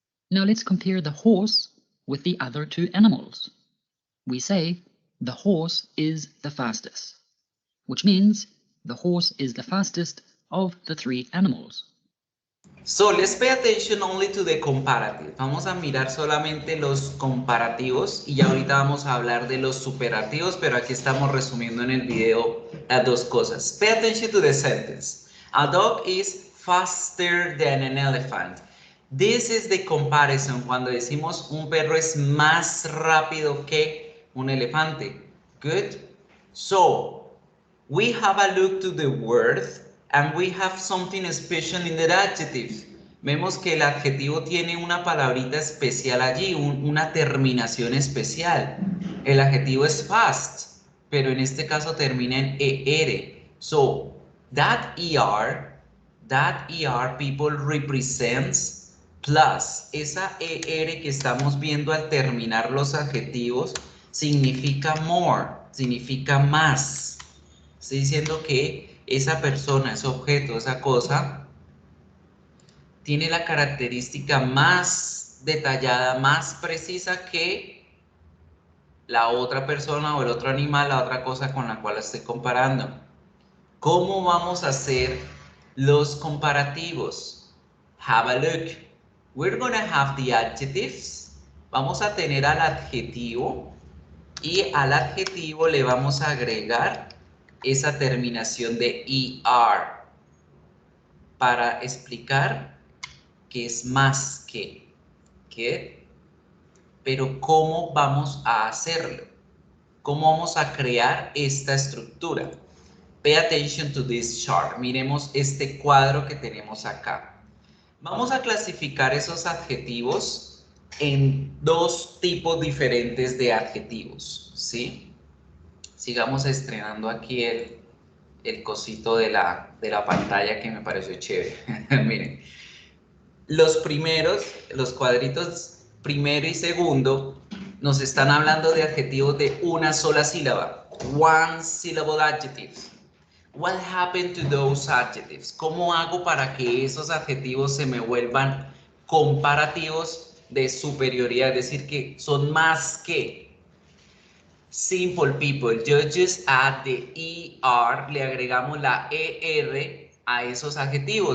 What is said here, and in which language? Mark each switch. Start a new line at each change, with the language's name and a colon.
English: Now let's compare the horse with the other two animals. We say the horse is the fastest, which means the horse is the fastest of the three animals. So let's pay attention only to the comparative.
Spanish: Vamos a mirar solamente los comparativos y ya ahorita vamos a hablar de los superativos, pero aquí estamos resumiendo en el video las dos cosas.
English: Pay attention to the sentence. A dog is faster than an elephant. This is the comparison
Spanish: cuando decimos un perro es más rápido que un elefante.
English: Good. So we have a look to the word and we have something special in the adjective.
Spanish: Vemos que el adjetivo tiene una palabrita especial allí, una terminación especial. El adjetivo es fast, pero en este caso termina en ER.
English: So, that ER people represents plus.
Spanish: Esa ER que estamos viendo al terminar los adjetivos significa more, significa más. Estoy diciendo que esa persona, ese objeto, esa cosa, tiene la característica más detallada, más precisa que la otra persona o el otro animal, la otra cosa con la cual estoy comparando. ¿Cómo vamos a hacer los comparativos?
English: Have a look. We're going to have the adjectives.
Spanish: Vamos a tener al adjetivo y al adjetivo le vamos a agregar esa terminación de ER para explicar que es más que. Pero ¿cómo vamos a hacerlo? ¿Cómo vamos a crear esta estructura?
English: Pay attention to this chart.
Spanish: Miremos este cuadro que tenemos acá. Vamos a clasificar esos adjetivos en dos tipos diferentes de adjetivos, ¿sí? Sigamos estrenando aquí el cosito de la pantalla que me pareció chévere. Miren, los primeros, los cuadritos primero y segundo, nos están hablando de adjetivos de una sola sílaba.
English: One syllable adjectives. What happened to those adjectives?
Spanish: ¿Cómo hago para que esos adjetivos se me vuelvan comparativos de superioridad? Es decir, que son más que.
English: Simple people, yo just add the ER,
Spanish: le agregamos la ER a esos adjetivos.